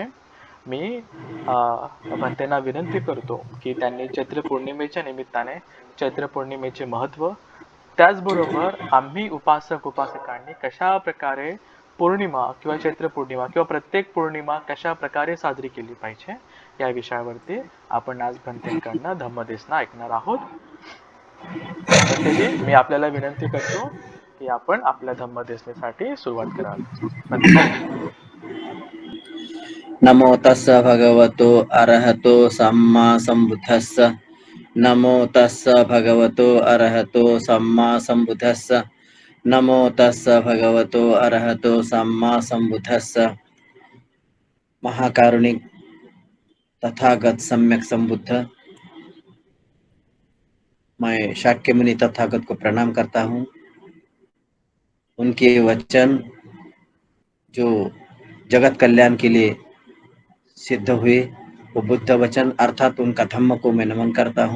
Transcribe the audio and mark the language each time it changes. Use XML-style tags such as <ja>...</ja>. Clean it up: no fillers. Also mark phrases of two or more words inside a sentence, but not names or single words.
<mr>मी भंतेंना विनंती करतो की त्यांनी चैत्र पौर्णिमेच्या निमित्ताने चैत्र पौर्णिमेचे महत्त्व, त्याचबरोबर आम्ही उपासक उपासकांनी कशा प्रकारे पौर्णिमा किंवा चैत्र पौर्णिमा किंवा प्रत्येक पौर्णिमा कशा प्रकारे साजरी केली पाहिजे या विषयावरती आपण आज भंतेंकडनं धम्मदेसना ऐकणार आहोत. भंतेजी, मी आपल्याला विनंती करतो की आपण आपल्या धम्मदेसनेसाठी सुरुवात करावी. भंतेजी.</mr> <pi>नमो तस्स भगवतो अरहतो सम्मा संबुद्धस्स. नमो तस्स भगवतो अरहतो सम्मा संबुद्धस्स. नमो तस्स भगवतो अरहतो सम्मा संबुद्धस्स.</pi> <sa>महाकारुणिक तथागत सम्यक संबुद्ध,</sa> <hi>मैं शाक्यमुनि तथागत को प्रणाम करता हूँ. उनके वचन जो जगत कल्याण के लिए सिद्ध हुए वो बुद्ध वचन अर्थात उनका धम्म को मैं नमन करता हूँ.</hi>